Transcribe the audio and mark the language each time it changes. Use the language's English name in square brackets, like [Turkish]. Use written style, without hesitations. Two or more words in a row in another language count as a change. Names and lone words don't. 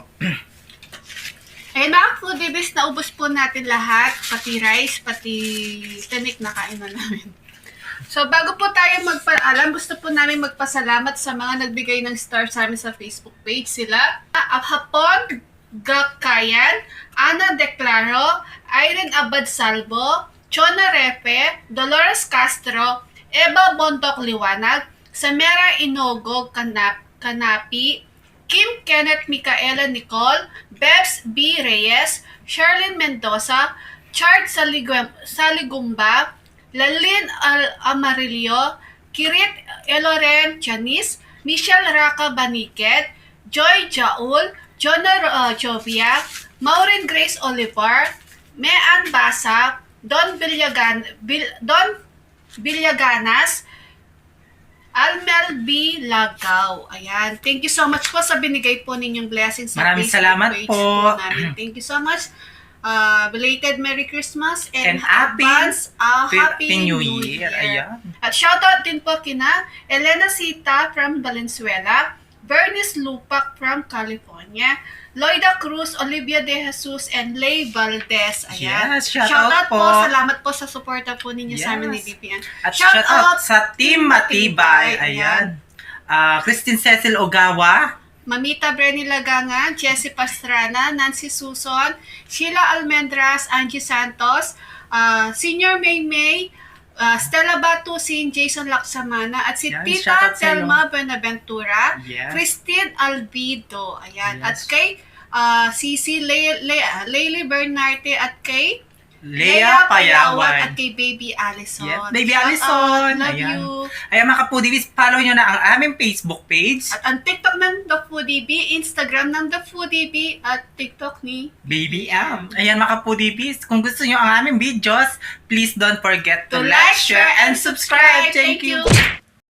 [Filipino] Ayun mga foodies, naubos po natin lahat. Pati rice, pati tinik na kain na namin. So, bago po tayo magpaalam, gusto po namin magpasalamat sa mga nagbigay ng star sa amin sa Facebook page. Sila, Hapon Gakayan, Ana Declaro, Irene Abad Salvo, Chona Repe, Dolores Castro, Eva Bontok Liwanag, Samera Inogo Kanapi, Kim Kenneth Micaela Nicole, Bebs B. Reyes, Sherlyn Mendoza, Chart Saligumba, Lalin Amarillo, Kirit Eloren Chanis, Michelle Raka Baniket, Joy Jaul, Jonah Jovia, Maureen Grace Olivar, Mean Basa, Don Villaganas, Almel B. Lagaw. Ayan. [English] Thank you so much [Filipino] po sa binigay po ninyong blessings sa Maraming Facebook salamat page po. namin. [English] Thank you so much. Belated Merry Christmas And Happy New Year. [Filipino] Ayan. At shoutout din po kina Elena Sita from Valenzuela, Bernice Lupac from California, Loida Cruz, Olivia De Jesus, and Lay Valdez. Ayan. Yes, shoutout po. Salamat po sa suporta po ninyo sa amin ni BPN. At shoutout sa Team Matibay. Ayan. Christine Cecil Ogawa, Mamita Brenny Lagangan, Jessie Pastrana, Nancy Suson, Sheila Almendras, Angie Santos, Senior May, Stella Batusin, Jason Laksamana, at si Yan, Tita shoutout sa Telma Benaventura, Yes. Christine Albido, ayan, Yes. at kay Cici Layli Bernarte, at kay Lea at Payawan. kay Baby Allison. Yes, Baby [English] Shout [Filipino] Allison. [English] out. Love [Filipino] Ayan. [English] you. [Filipino] Ayan mga kapudibis, follow nyo na ang aming Facebook page. At ang TikTok ng The Foodie Bee, Instagram ng The Foodie Bee, at TikTok ni Baby Am. Ayan mga kapudibis, kung gusto nyo ang aming videos, [English] please don't forget to to like, share, and subscribe. Thank you.